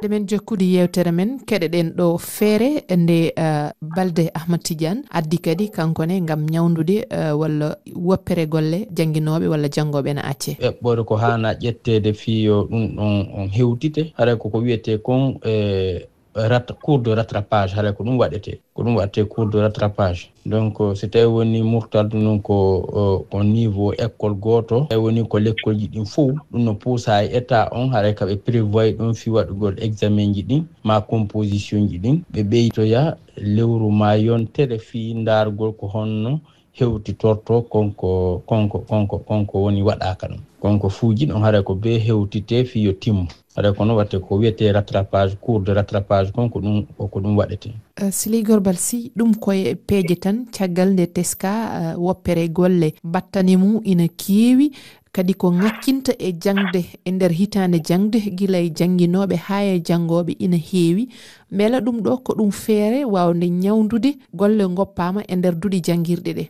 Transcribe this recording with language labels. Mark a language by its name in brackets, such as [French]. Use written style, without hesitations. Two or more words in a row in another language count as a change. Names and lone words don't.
[Fula] demen jokkude yewtere men keɗeɗen ɗo feere nde Balde Ahmad Tidiane addi kadi kankone ngam ñawdude walla woppere golle jangginoɓe walla janggoɓe na acce eɓɓore ko hana ƴettede fiyo ɗum ɗon on hewtite haray koko wiyete kon [French] cours de rattrapage [Fula] haray ko ɗum waɗete [French] cours de rattrapage [Fula] donc so tawi woni murtalde noon ko [French] niveau école [Fula] goto tawi woni ko l'école ji ɗin fof ɗum no puusa e état on haray kaɓe prévoit ɗon fi waɗugol examen ji ɗin ma composition ji ɗin ɓe ɓeytoya lewru ma yontere fi dargol ko honno hewtitorto konko woni waɗaka ɗum konko fuuji ɗon haray ko be hewtite fi yo timmu haray ko noon watte ko wiyete rattrapage [French] cours de rattrapage [Fula] konko ɗum waɗete Siligor Balsi ɗum koye peeje tan caggal nde teska woppere golle battane mum ina keewi kadi ko ŋakkinta e jangde e nder hitande jangde gila e jangginoɓe ha e janggoɓe ina heewi beela ɗum ɗo ko ɗum feere wawde ñawdude golle goppama e nder duuɗi janguirɗe ɗe